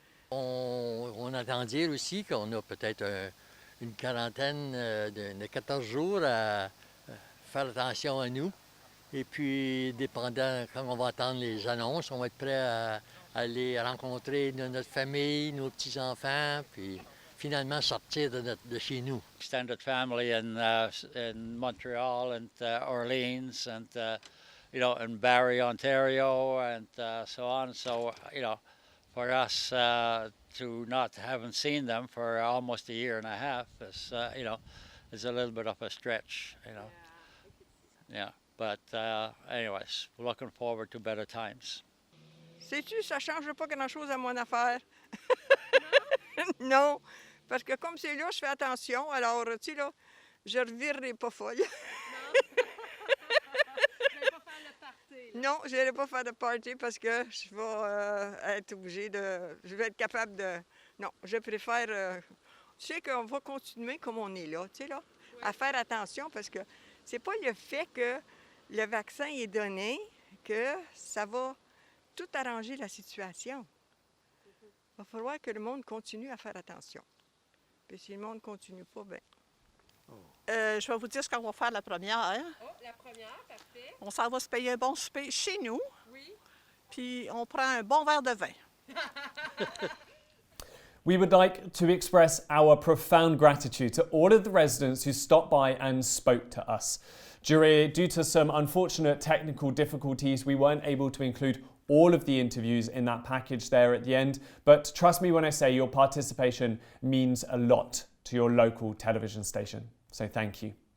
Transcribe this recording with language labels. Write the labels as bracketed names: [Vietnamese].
[French] On entend dire aussi qu'on a peut-être une quarantaine de 14 jours à faire attention à nous. Et puis, dépendant, quand on va attendre les annonces, on va être prêt à aller rencontrer notre famille, nos petits-enfants, puis finalement sortir de chez nous. [English] Extended family in Montreal and Orleans and, in Barrie, Ontario, and so on. So, for us to not haven't seen them for almost a year and a half is, is a little bit of a stretch, Yeah, but anyways, we're looking forward to better times. [French] Sais-tu, ça ne change pas grand-chose à mon affaire. Non, parce que comme c'est là, je fais attention. Alors, tu sais, là, je ne revirerai pas folle. Non, je n'irai pas faire de party parce que je vais être obligée je vais être capable de... Non, je préfère... tu sais qu'on va continuer comme on est là, tu sais, là, à faire attention parce que c'est pas le fait que le vaccin est donné que ça va tout arranger la situation. Il va falloir que le monde continue à faire attention. Puis si le monde ne continue pas, bien... Je vais vous dire ce qu'on va faire la première. Oh, la première, parfait. On s'en va se payer un bon souper chez nous. Oui. Puis on prend un bon verre de vin. [English] We would like to express our profound gratitude to all of the residents who stopped by and spoke to us. Due to some unfortunate technical difficulties, we weren't able to include all of the interviews in that package there at the end, but trust me when I say your participation means a lot to your local television station. So thank you.